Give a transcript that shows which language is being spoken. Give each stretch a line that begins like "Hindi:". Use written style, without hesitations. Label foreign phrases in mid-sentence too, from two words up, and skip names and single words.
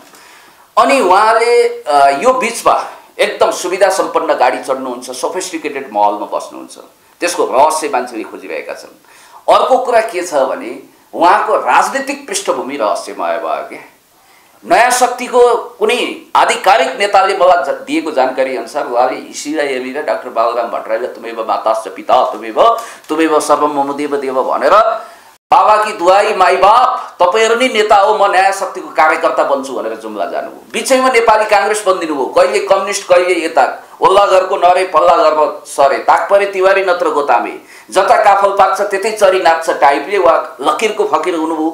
Nepali: अनि उहाँले यो बिचमा एकदम सुविधा सम्पन्न गाडी चढ्नुहुन्छ, सोफिस्टिकेटेड महलमा बस्नुहुन्छ, त्यसको रहस्य मान्छेले खोजिरहेका छन्। अर्को कुरा के छ भने उहाँको राजनीतिक पृष्ठभूमि रहस्यमय भयो क्या। नयाँ शक्तिको कुनै आधिकारिक नेताले मलाई दिएको जानकारी अनुसार उहाँले हिसीलाई हेरेर डाक्टर बाबुराम भट्टराईलाई
Sanskrit: तुमेव माताश्च पिता तुमेव सर्वम मम देव देव
Nepali: भनेर
Hindi: बाबा की दुवाई
Nepali: माई बाप तपाईँहरू नै नेता हो, म नयाँ शक्तिको कार्यकर्ता बन्छु भनेर जुम्ला जानुभयो। बिचैमा नेपाली काङ्ग्रेस बनिदिनु भयो, कहिले कम्युनिस्ट कहिले यता ओल्ला घरको नरे पल्ला घरमा सरे ताकपरे तिवारी नत्र गोतामे जता काफल पाक्छ त्यतै चरी नाच्छ टाइपले उहाँ लकिरको फकिर हुनुभयो।